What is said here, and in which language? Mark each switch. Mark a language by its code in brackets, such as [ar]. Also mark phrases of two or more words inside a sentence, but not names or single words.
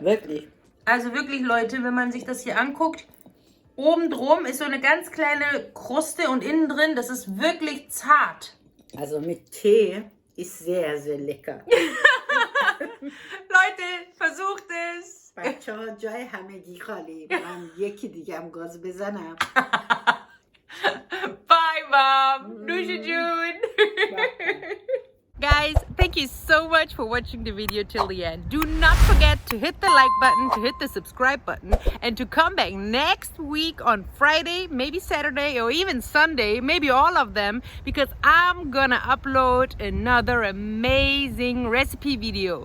[de] Wirklich. Also wirklich, Leute, wenn man sich das hier anguckt, oben drum ist so eine ganz kleine Kruste und innen drin, das ist wirklich zart. Also mit Tee ist sehr, sehr lecker. Leute, versucht es. [fa] بچه ها جای همگی خالی. من یکی دیگم گاز بزنم. [en] Bye, Mom. Dusche June. Guys, thank you so much for watching the video till the end. Do not forget to hit the like button, to hit the subscribe button, and to come back next week on Friday, maybe Saturday, or even Sunday, maybe all of them, because I'm gonna upload another amazing recipe video.